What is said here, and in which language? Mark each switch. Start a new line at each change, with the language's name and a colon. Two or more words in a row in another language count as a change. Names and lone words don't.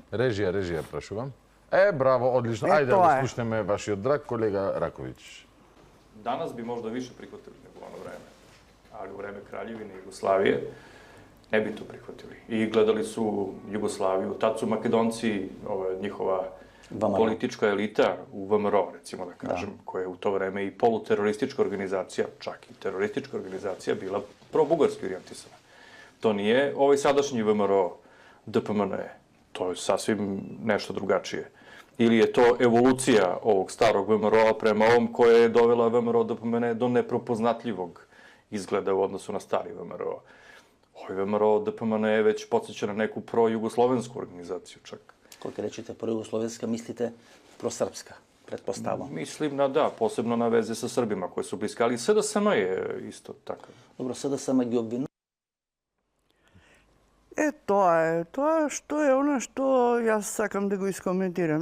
Macedonian: Режија, прашувам. Браво, одлично. Ајде да го слушнеме вашиот драг колега Раковиќ.
Serbian: Данас би можда више прихватили него оно време, али у време Краљевина Југославија не би то прихватили. И гледали су Југославију, тад су македонци, njihova politička elita u VMRO, recimo da kažem, koja je u to vreme i poluteroristička organizacija, čak i teroristička organizacija, bila pro-bugarski orijentisana. To nije ovaj sadašnji VMRO DPMN, to je sasvim nešto drugačije. Ili je to evolucija ovog starog VMRO-a prema ovom koja je dovela VMRO DPMN do neprepoznatljivog izgleda u odnosu na stari VMRO. Овој ВМРО ДПМН веќе потсеќа на неку пројугословенску организацiju čak.
Macedonian: Кога речете пројугословенска, мислите просрпска, предпоставам.
Serbian: Мислим на да, посебно на везе со србима кои су блиски, али СДСМ е исто така.
Macedonian: Добро, СДСМ ги обвинува. Тоа што е она што јас сакам да го искоментирам.